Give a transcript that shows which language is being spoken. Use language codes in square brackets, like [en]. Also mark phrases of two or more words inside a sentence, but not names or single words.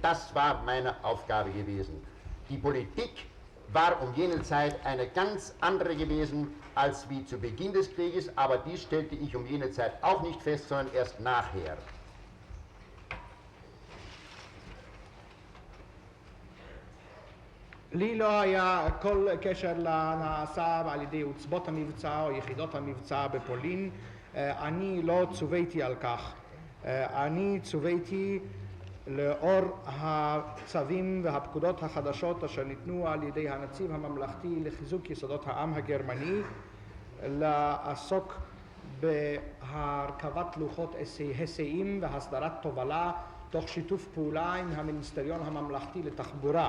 [de] Das war meine Aufgabe gewesen. Die Politik war um jene Zeit eine ganz andere gewesen als wie zu Beginn des Krieges, aber dies stellte ich um jene Zeit auch nicht fest, sondern erst nachher. [he] לי לא היה כל קשר לנעשה על ידי עוצבות המבצע או יחידות המבצע בפולין. אני לא צוויתי על כך. אני צוויתי לאור הצווים והפקודות החדשות אשר ניתנו על ידי הנציב הממלכתי לחיזוק יסודות העם הגרמני לעסוק בהרכבת לוחות היסעים והסדרת תובלה תוך שיתוף פעולה עם המיניסטריון הממלכתי לתחבורה.